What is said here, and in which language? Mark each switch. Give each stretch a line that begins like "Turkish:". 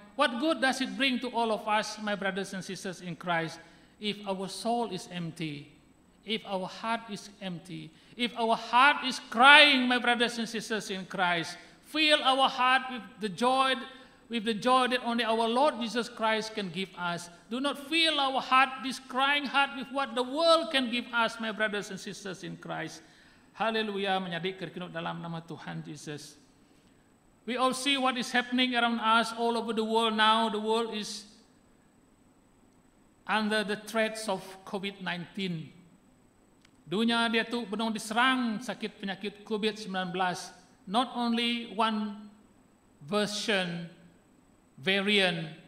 English: What good does it bring to all of us, my brothers and sisters in Christ, if our soul is empty, if our heart is empty, if our heart is crying, my brothers and sisters in Christ? Fill our heart with the joy that only our Lord Jesus Christ can give us. Do not fill our heart, this crying heart, with what the world can give us, my brothers and sisters in Christ.
Iban: Haleluya, menjadi kerkinut dalam nama Tuhan Yesus.
English: We all see what is happening around us all over the world now. The world is under the threats of COVID-19.
Iban: Dunia dia tu benar diserang sakit penyakit COVID-19.
English: Not only one version, variant.